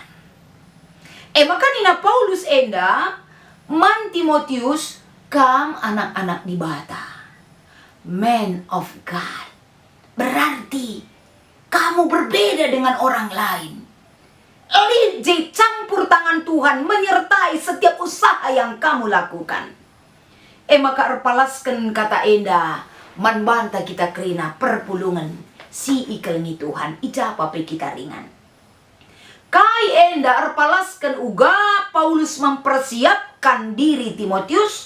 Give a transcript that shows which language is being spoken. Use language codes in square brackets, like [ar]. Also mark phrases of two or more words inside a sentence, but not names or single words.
[btx] Maka nina Paulus enda man Timotius kam anak-anak di bata. [en] Man of God. [id] Berarti kamu berbeda dengan orang lain. Lijai campur tangan Tuhan menyertai setiap usaha yang kamu lakukan. [btx] Maka erpalaskan kata enda man banta kita kerina perpulungan si ikelngi Tuhan ijapa pe kita ringan. Kai enda erpalaskan uga Paulus [id] mempersiapkan diri [btx] Timotius.